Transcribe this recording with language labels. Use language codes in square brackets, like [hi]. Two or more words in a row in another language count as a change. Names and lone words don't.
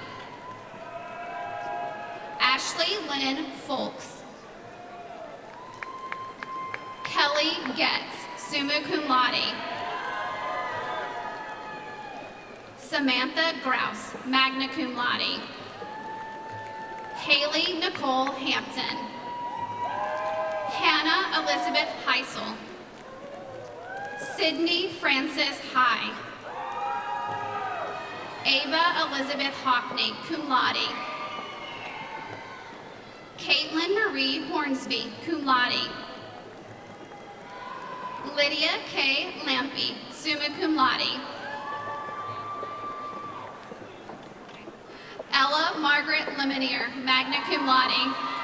[en] Ashley Lynn Folks. Kelly Getz, [la] summa cum laude. [en] Samantha Grouse, [la] magna cum laude. [en] Haley Nicole Hampton. Hannah Elizabeth Heisel. Sydney Frances High. Ava Elizabeth Hockney, [la] cum laude. [en] Caitlin Marie Hornsby, [la] cum laude. [en] Lydia K. Lampy, [la] summa cum laude. [en] Ella Margaret Lemonier, [la] magna cum laude.